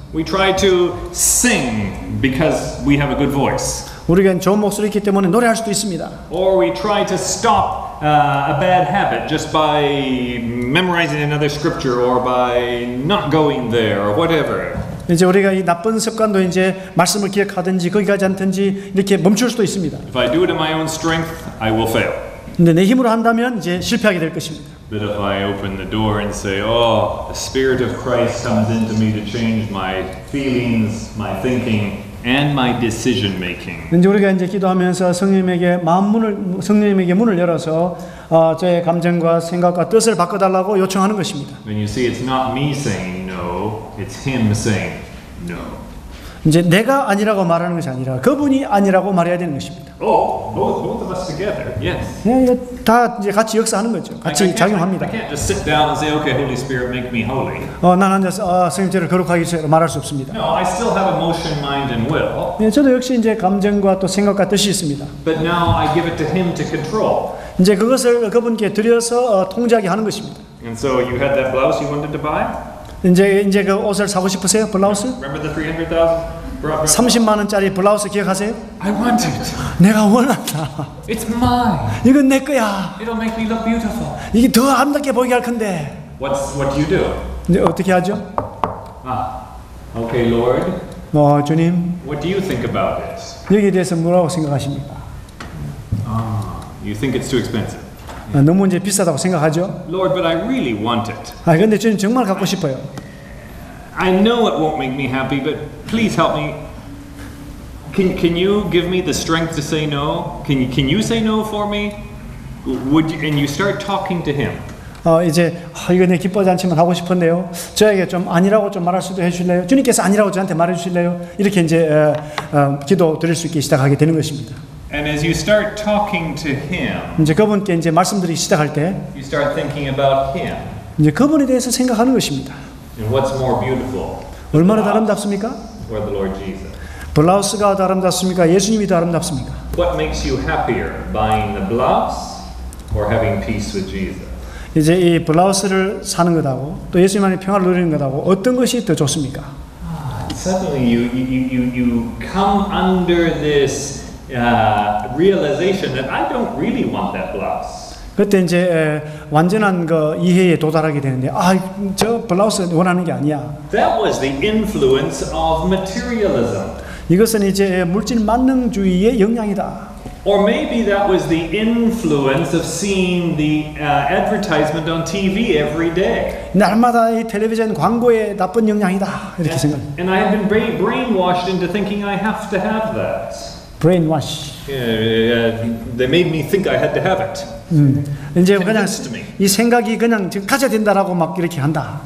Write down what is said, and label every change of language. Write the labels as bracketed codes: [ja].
[en] We try to sing because we have a good voice. [ko] 우리가 좋은 목소리 있기 때문에 노래할 수도 있습니다. [en] Or we try to stop a bad habit just by memorizing another scripture or by not going there or whatever. [ko] 이제 우리가 이 나쁜 습관도 이제 말씀을 기억하든지 거기 가지 않든지 이렇게 멈출 수도 있습니다. [en] If I do it in my own strength, I will fail. [ko] 근데 내 힘으로 한다면 이제 실패하게 될 것입니다. [en] But if I open the door and say, "Oh, the Spirit of Christ comes into me to change my feelings, my thinking, and my decision making." [ko] 이제 우리가 이제 기도하면서 성령님에게 성령님에게 문을 열어서 저의 감정과 생각과 뜻을 바꿔달라고 요청하는 것입니다. [en] Then you see, it's not me saying no; it's Him saying no. [ko] 이제 내가 아니라고 말하는 것이 아니라 그분이 아니라고 말해야 되는 것입니다. [en] Oh, both of us together. Yes. [ko] 다 이제 같이 역사하는 거죠. 같이 작용합니다. [en] I can't just sit down and say, "Okay, Holy Spirit, make me holy." [ko] 난 앉아서 성령 저를 거룩하게 해주세요 말할 수 없습니다. [en] No, I still have emotion, mind, and will. [ko] 저도 역시 이제 감정과 또 생각과 뜻이 있습니다. [en] But now I give it to Him to control. [ko] 이제 그것을 그분께 드려서 통제하게 하는 것입니다. [en] And so you had that blouse you wanted to buy? [ko] 이제 그 옷을 사고 싶으세요? 블라우스? [en] Remember the 300,000? [ko] 30만 원짜리 블라우스 기억하세요? [en] I want it. [ko] 내가 원한다. [en] It's mine. [ko] 이건 내 거야. [en] It'll make me look beautiful. [ko] 이게 더 아름답게 보이게 할 건데. [en] What do you do? [ko] 이제 어떻게 하죠? [en] Okay, Lord. [ko] 주님, [en] What do you think about this? [ko] 여기에 대해서 뭐라고 생각하십니까? [en] You think it's too expensive. [ko] 너무 이제 비싸다고 생각하죠? [en] Lord, but I really want it. [ko] 근데 주님 정말 갖고 싶어요. [en] I know it won't make me happy, but please help me. Can you give me the strength to say no? Can you say no for me? Would you, and you start talking to Him. [ko] 이제 이거 내 기뻐하지 않지만 하고 싶은데요. 저에게 좀 아니라고 좀 말할 수도 해주실래요? 주님께서 아니라고 저한테 말해주실래요? 이렇게 이제 기도 드릴 수 있게 시작하게 되는 것입니다. [en] And as you start talking to Him, [ko] 이제 그분께 이제 말씀드리기 시작할 때, [en] you start thinking about Him. [ko] 이제 그분에 대해서 생각하는 것입니다. [en] And what's more beautiful? [ko] 얼마나 더 아름답습니까? [en] Or the Lord Jesus? [ko] 블라우스가 더 아름답습니까? 예수님이 더 아름답습니까? [en] What makes you happier, buying the blouse or having peace with Jesus? [ko] 이제 이 블라우스를 사는 것하고 또 예수님 안에 평화를 누리는 것하고 어떤 것이 더 좋습니까? [en] Suddenly you come under this realization that I don't really want that blouse. [ko] 그때 이제 완전한 그 이해에 도달하게 되는데 저 블라우스 원하는 게 아니야. [en] That was the influence of materialism. [ko] 이것은 이제 물질 만능주의의 영향이다. [en] Or maybe that was the influence of seeing the advertisement on TV every day. [ko] 날마다 이 텔레비전 광고의 나쁜 영향이다. 이렇게 생각. [en] And I have been brainwashed into thinking I have to have that. Brainwash. They made me think I had to have it. [ko] 이제 그냥 이 생각이 그냥 가져야 된다라고 막 이렇게 한다.